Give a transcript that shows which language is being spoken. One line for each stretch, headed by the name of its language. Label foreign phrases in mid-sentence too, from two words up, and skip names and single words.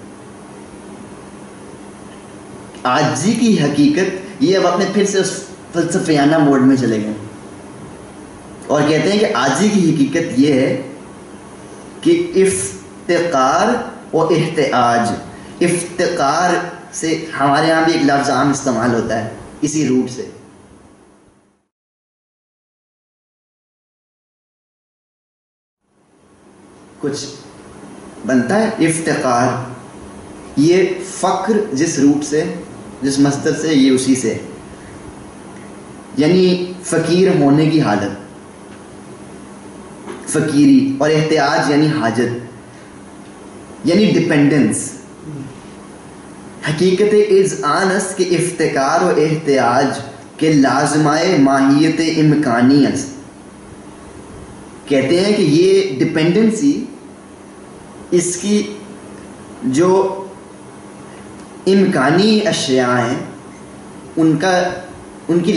Urdu: عاجزی کی حقیقت, یہ اب اپنے پھر سے اس فلسفیانہ موڈ میں چلے گئے اور کہتے ہیں کہ عاجزی کی حقیقت یہ ہے کہ افتقار و احتیاج. افتقار سے ہمارے یہاں بھی ایک لفظ عام استعمال ہوتا ہے اسی روٹ سے. کچھ بنتا ہے افتقار, یہ فقر جس روٹ سے جس مصدر سے یہ اسی سے, یعنی فقیر ہونے کی حالت, فقیری, اور احتیاج یعنی حاجت یعنی ڈپینڈنس.
Persian: حقیقت عجز آن است کہ افتقار و احتیاج کے لازمائے ماہیت امکانی است.
Urdu: کہتے ہیں کہ یہ ڈپینڈنسی اس کی جو امکانی اشیاء ہیں ان کی